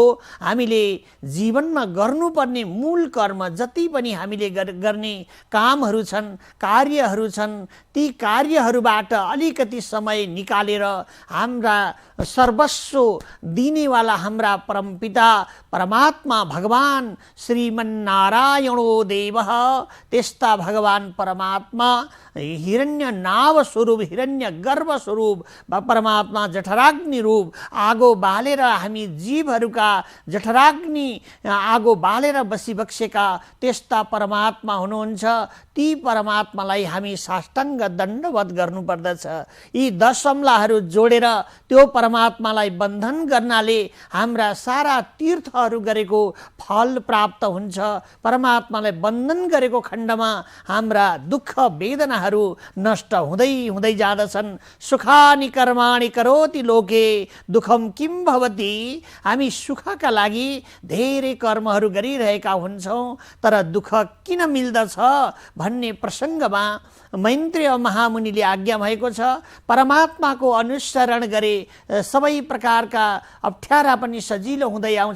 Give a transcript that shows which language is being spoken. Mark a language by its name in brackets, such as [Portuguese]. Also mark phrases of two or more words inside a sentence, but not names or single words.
[Nepali] हामीले जीवनमा गर्नुपर्ने मूल कर्म जति पनि हामीले गर्ने कामहरू छन्, कार्यहरू छन्, ती कार्यहरूबाट अलिकति समय निकालेर हाम्रा सर्वस्व दिनेवाला हाम्रा परमपिता परमात्मा भगवान [Sanskrit] श्रीमन्नारायणो देवः, [Nepali] त्यस्ता भगवान परमात्मा हिरण्य नाव स्वरूप हिरण्य गर्भ स्वरूप परमात्मा जठराग्नि रूप आगो बालेर हामी जीवहरूका जठराग्नि आगो बालेर बसिबक्सेका त्यस्ता परमात्मा हुनुहुन्छ। ती परमात्मालाई हामी साष्टाङ्ग दण्डवत गर्नुपर्दछ। यी 10 अम्लाहरू जोडेर त्यो परमात्मालाई बन्धन गर्नाले हाम्रा सारा तीर्थहरू गरेको फल प्राप्त हुन्छ। परमात्मालाई बन्धन गरेको खण्डमा हाम्रा दुःख वेदनाहरू नष्ट हुँदै हुँदै जाँदछन्। [Sanskrit] सुखानि कर्माणि करोति लोके दुःखम किम भवति। [Nepali] हामी सुखका लागि धेरै कर्महरू गरिरहेका हुन्छौँ, तर दुःख किन मिल्दछ भन्ने प्रसङ्गमा मैत्रेय महामुनिले आज्ञा भएको छ। परमात्माको अनुसरण गरे सबै प्रकारका अप्ठ्यारा पनि सजिलो हुँदै आउँछ।